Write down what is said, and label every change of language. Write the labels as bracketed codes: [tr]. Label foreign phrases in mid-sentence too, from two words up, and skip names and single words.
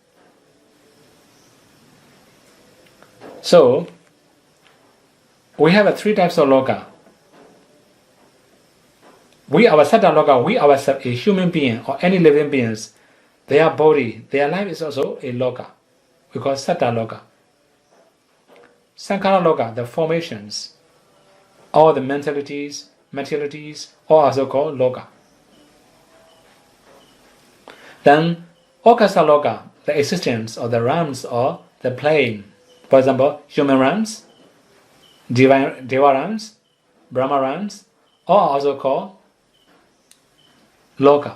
[en] So we have 3 types of loka. We our [pi] sattva loka, [en] we ourselves, a human being or any living beings, their body, their life is also a loka. We call [pi] sattva loka. Sankhara loka, [en] the formations, all the mentalities, materialities, all also called loka. Then [pi] Okasa loka, [en] the existence of the realms or the plane. For example, human realms, Deva realms, Brahma realms, all are also called loka.